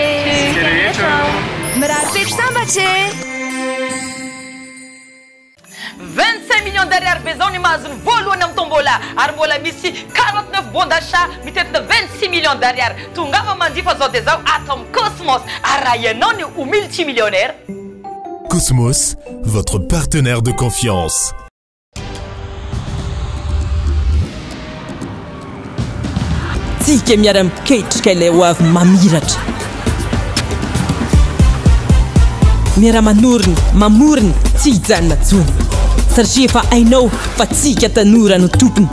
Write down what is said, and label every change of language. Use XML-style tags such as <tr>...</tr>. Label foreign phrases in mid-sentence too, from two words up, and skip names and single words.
<mg>Mirary fety sambatra. 25</mg> <fr>millions d'ariary</fr> <mg>be zao ny mahazony voalohany amin'ny tombola ary mbola misy 49</mg> <fr>bon d'achat</fr> <mg>mitetina 26</mg> <fr>millions d'ariary.</fr> <mg>Tongava mandifa zao dia zao ato amin'ny Cosmos ary raha ianao ny ho multimillionnaire.</mg> <fr>Cosmos, votre partenaire de confiance.</fr> <mg>Tsika miara-miketrika ilay ho avy mamiratra. Miara-manoriny, mamoriny, tsy hijanona tsony. Satria efa hainao fa tsika tanora no tompony.</mg>